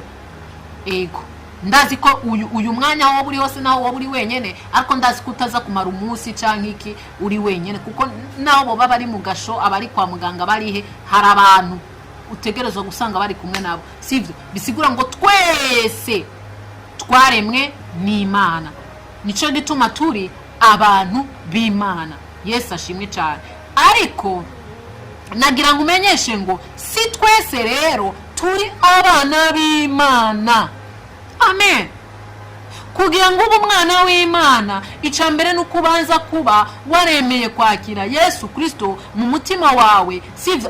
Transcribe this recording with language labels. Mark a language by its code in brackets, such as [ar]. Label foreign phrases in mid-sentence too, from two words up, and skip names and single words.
[rn] Ego ndazi ko uyu mwanya aho uri hose naho wowe uri wenyene, ariko ndazi ko utaza kumara umunsi canke iki uri wenyene, kuko naho bo baba ari mu gasho, abari kwa muganga barihe, hari abantu utegerezwa gusanga bari kumwe nabo, sivyo? Bisigura ngo twese twaremwe n'Imana, nico gituma turi abantu b'Imana. Yesu ashimwe cyane. Ariko nagira ngo umenyeshe ngo si twese rero turi abana b'Imana. Amen. Kugira ngo ube umwana w'Imana, icya mbere ni ukubanza kuba waremeye kwakira Yesu Kristo mu mutima wawe, sivyo?